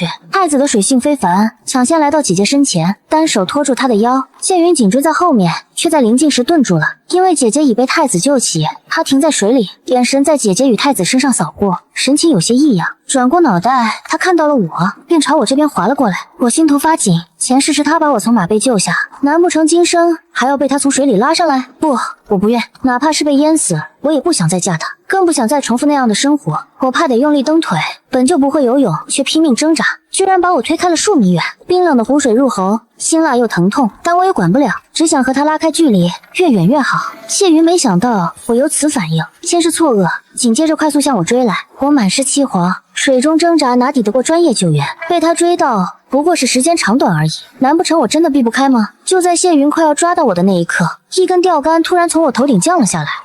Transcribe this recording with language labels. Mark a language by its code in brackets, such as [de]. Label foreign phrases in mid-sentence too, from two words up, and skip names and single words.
[zh] 太子的水性非凡，搶先來到姐姐身前，單手托住她的腰，謝雲緊追在後面，卻在臨近時頓住了，因為姐姐已被太子救起，她停在水裡，眼神在姐姐與太子身上掃過，神情有些異樣。轉過腦袋，她看到了我，便朝我這邊滑了過來。我心頭發緊，前世是她把我從馬背救下，難不成今生還要被她從水裡拉上來？不，我不願，哪怕是被淹死，我也不想再嫁她，更不想再重複那樣的生活。我怕得用力蹬腿，本就不會游泳，卻拼命掙扎，居然把我推開了數米遠。冰冷的湖水入喉，辛辣又疼痛，但我也管不了，只想和他拉開距離，越遠越好。謝雲沒想到我有此反應，先是錯愕，緊接着快速向我追來。我滿是氣惶，水中掙扎哪抵得過專業救援？被他追到不過是時間長短而已，難不成我真的避不開嗎？就在謝雲快要抓到我的那一刻，一根釣竿突然從我頭頂降了下來，